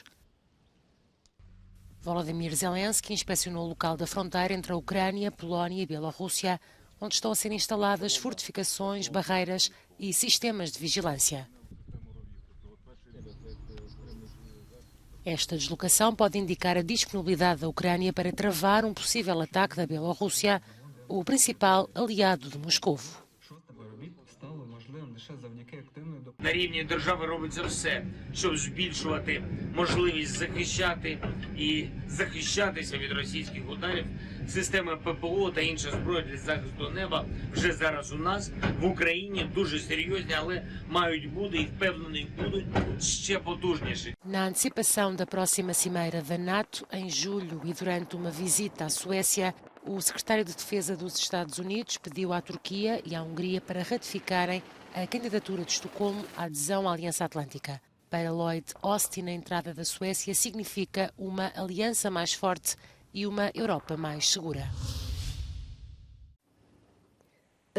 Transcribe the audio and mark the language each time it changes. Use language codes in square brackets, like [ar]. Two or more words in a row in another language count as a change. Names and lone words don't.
[pt] Volodymyr Zelensky inspecionou o local da fronteira entre a Ucrânia, Polónia e Bielorrússia, onde estão a ser instaladas fortificações, barreiras e sistemas de vigilância. Esta deslocação pode indicar a disponibilidade da Ucrânia para travar um possível ataque da Bielorrússia, o principal aliado de Moscovo. [uk] На рівні держави робиться все, щоб збільшувати можливість захищати і захищатися від російських ударів. Системи ППО та інша зброя для захисту неба вже зараз у нас в Україні дуже серйозні, але мають бути і впевнений будуть ще потужніші. [pt] Na antecipação da próxima cimeira da NATO, em julho, e durante uma visita à Suécia, o secretário de Defesa dos Estados Unidos pediu à Turquia e à Hungria para ratificarem a candidatura de Estocolmo à adesão à Aliança Atlântica. Para Lloyd Austin, a entrada da Suécia significa uma aliança mais forte e uma Europa mais segura.